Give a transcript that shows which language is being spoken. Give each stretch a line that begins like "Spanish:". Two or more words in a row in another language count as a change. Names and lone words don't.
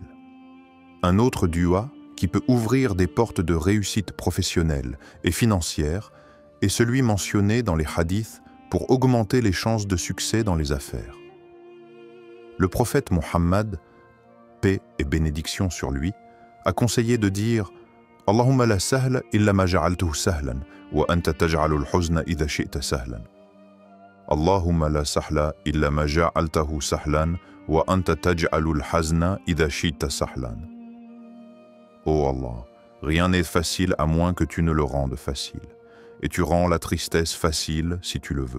French: Un autre doua qui peut ouvrir des portes de réussite professionnelle et financière est celui mentionné dans les hadiths pour augmenter les chances de succès dans les affaires. Le prophète Mohammed, paix et bénédiction sur lui, a conseillé de dire «
Arabic: اللهم لا سهل إلا ما جعلته سهلا وأنت تجعل الحزن إذا شئت سهلا. اللهم لا سهل إلا ما جعلته سهلا وأنت تجعل الحزن إذا شئت سهلا.
French: » Ô Allah, rien n'est facile à moins que tu ne le rendes facile, et tu rends la tristesse facile si tu le veux.